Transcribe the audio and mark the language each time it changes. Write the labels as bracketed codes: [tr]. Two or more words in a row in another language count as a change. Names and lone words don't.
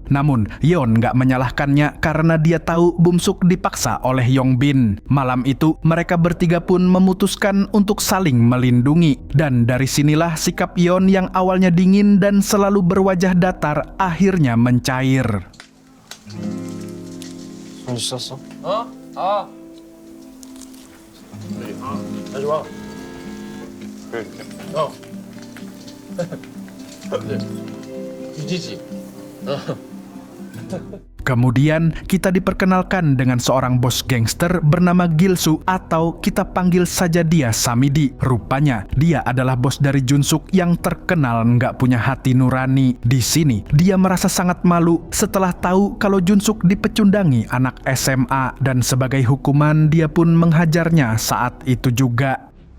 [id] Namun, Yeon nggak menyalahkannya karena dia tahu Bumsuk dipaksa oleh Yongbin. Malam itu, mereka bertiga pun memutuskan untuk saling melindungi. Dan dari sinilah sikap Yeon yang awalnya dingin dan selalu berwajah datar akhirnya mencair. [ko] 손 씻었어? 빨리 와. 유지지. [id] Kemudian kita diperkenalkan dengan seorang bos gangster bernama Gilsu atau kita panggil saja dia Samidi. Rupanya dia adalah bos dari Junsuk yang terkenal nggak punya hati nurani. Di sini dia merasa sangat malu setelah tahu kalau Junsuk dipecundangi anak SMA dan sebagai hukuman dia pun menghajarnya saat itu juga.